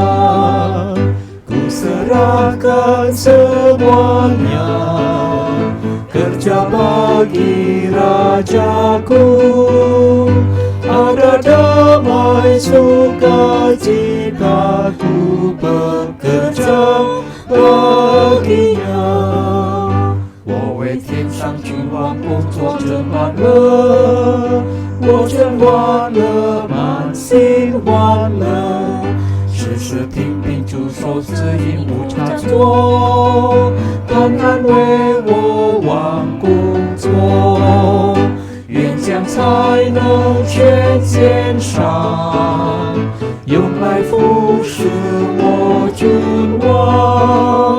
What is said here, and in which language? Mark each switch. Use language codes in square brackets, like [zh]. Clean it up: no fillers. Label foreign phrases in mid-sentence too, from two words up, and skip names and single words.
[id] Ku serahkan semuanya, kerja bagi Rajaku. Ada damai sukacita, ku bekerja baginya. [zh] 我为天上君王工作真欢乐，我真欢乐，满心欢乐。事事听凭主手指引无差错，单单为我王工作。愿才能全肩上，用来服侍我君王。